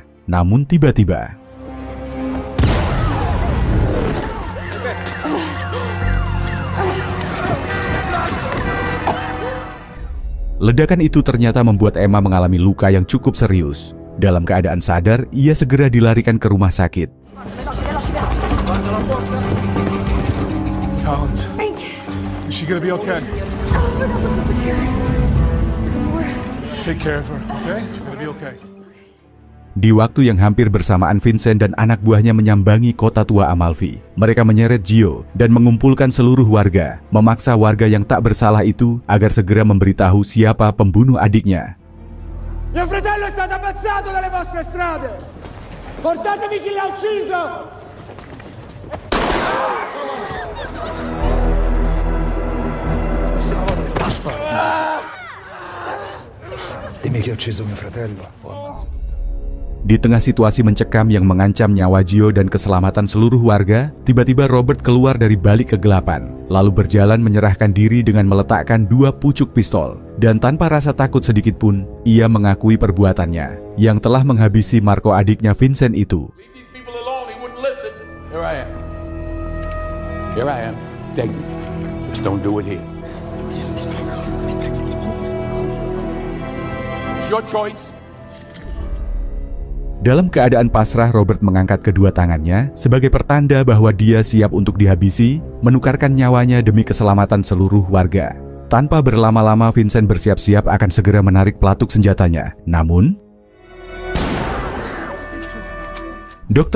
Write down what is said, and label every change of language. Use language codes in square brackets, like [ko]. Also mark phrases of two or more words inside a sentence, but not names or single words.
[id] Namun tiba-tiba, ledakan itu ternyata membuat Emma mengalami luka yang cukup serius. Dalam keadaan sadar, ia segera dilarikan ke rumah sakit. [en] Collins, is she gonna be okay? Take care of her, okay? She's gonna be okay. [id] Di waktu yang hampir bersamaan Vincent dan anak buahnya menyambangi kota tua Amalfi, mereka menyeret Gio dan mengumpulkan seluruh warga, memaksa warga yang tak bersalah itu agar segera memberitahu siapa pembunuh adiknya. [it] Mio fratello è stato ammazzato dalle vostre strade! Portatemi chi l'ha ucciso! Dimmi chi ha ucciso mio fratello. [id] Di tengah situasi mencekam yang mengancam nyawa Gio dan keselamatan seluruh warga, tiba-tiba Robert keluar dari balik kegelapan, lalu berjalan menyerahkan diri dengan meletakkan 2 pucuk pistol. Dan tanpa rasa takut sedikit pun, ia mengakui perbuatannya, yang telah menghabisi Marco adiknya Vincent itu. [en] Here I am. Here I am. Take me. Just don't do it here. It's your choice. [id] Dalam keadaan pasrah, Robert mengangkat kedua tangannya sebagai pertanda bahwa dia siap untuk dihabisi, menukarkan nyawanya demi keselamatan seluruh warga. Tanpa berlama-lama, Vincent bersiap-siap akan segera menarik pelatuk senjatanya. Namun, Dr.